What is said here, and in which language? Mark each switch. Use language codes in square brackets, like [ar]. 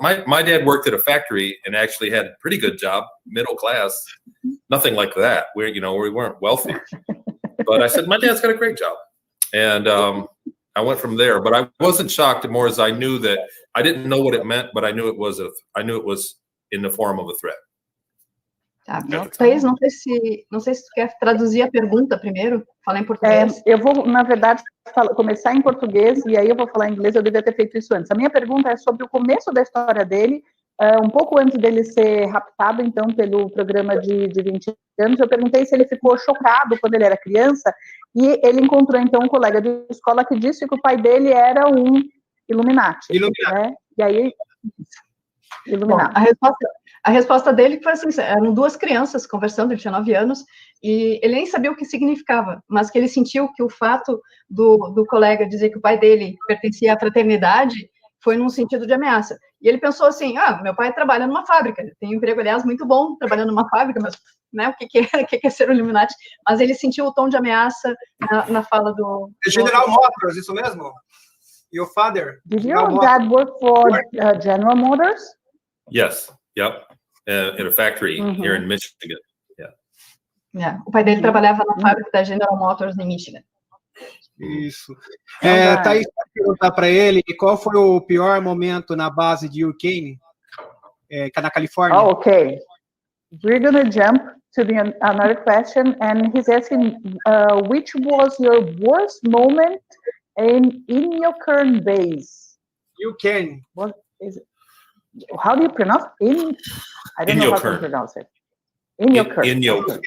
[en] My dad worked at a factory and actually had a pretty good job, middle class, nothing like that. We weren't wealthy. But I said, my dad's got a great job. And I went from there, but I wasn't shocked, more as I knew that I didn't know what it meant, but I knew it was in the form of a threat. [pt] Tá, Taís, não sei se tu quer traduzir a pergunta primeiro, falar em português. Eu vou, na verdade, começar em português e aí eu vou falar em inglês. Eu devia ter feito isso antes. A minha pergunta é sobre o começo da história dele, um pouco antes dele ser raptado, então, pelo programa de 20 anos. Eu perguntei se ele ficou chocado quando ele era criança, e ele encontrou, então, um colega de escola que disse que o pai dele era um Illuminati. Né? E aí, Illuminati. Bom, a resposta dele foi assim, eram duas crianças conversando, ele tinha 9 anos, e ele nem sabia o que significava, mas que ele sentiu que o fato do colega dizer que o pai dele pertencia à fraternidade foi num sentido de ameaça. E ele pensou assim, meu pai trabalha numa fábrica, tem um emprego, aliás, muito bom, trabalhando numa fábrica, mas né, o que é ser um Illuminati? Mas ele sentiu o tom de ameaça na fala do... General Motors, isso mesmo? [en] Your father? Did your dad work for General Motors? Yes, yep, in a factory here in Michigan. Yeah. [pt] O pai dele trabalhava na fábrica da General Motors em Michigan. Isso. Taís, pode perguntar para ele qual foi o pior momento na base de Hurricane, na Califórnia? [en] Oh, okay. We're going to jump to another question, and he's asking, which was your worst moment in your current base? Hurricane. What is it? How do you pronounce it? I don't know how to pronounce it. In your current.